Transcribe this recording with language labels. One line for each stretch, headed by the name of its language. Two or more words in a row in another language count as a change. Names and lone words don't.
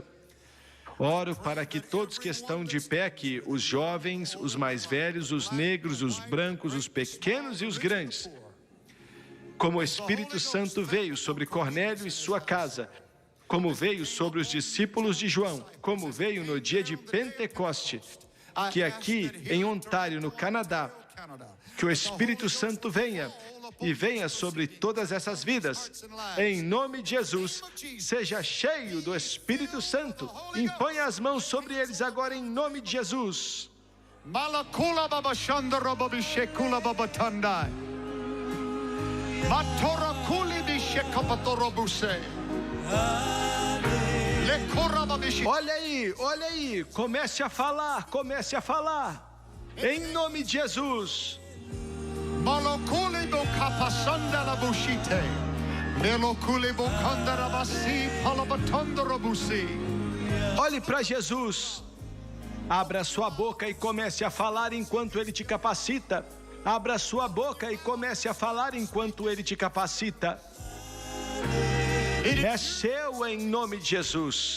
Portuguese: Oro para que todos que estão de pé aqui, os jovens, os mais velhos, os negros, os brancos, os pequenos e os grandes, como o Espírito Santo veio sobre Cornélio e sua casa, como veio sobre os discípulos de João, como veio no dia de Pentecoste, que aqui em Ontário, no Canadá, Que o Espírito Santo venha e venha sobre todas essas vidas. Em nome de Jesus, seja cheio do Espírito Santo. Imponha as mãos sobre eles agora em nome de Jesus. Malakula baba shandara baba shekula baba tandai. Matora kuli bi shekapatoro buse. Lekora baba shi. Olha aí, comece a falar. Em nome de Jesus. Malokuli bo kapasanda la bushite. Melokuli bo kandara basi palabatandara busi. Olhe para Jesus. Abra sua boca e comece a falar enquanto Ele te capacita. Abra sua boca e comece a falar enquanto Ele te capacita. É seu em nome de Jesus.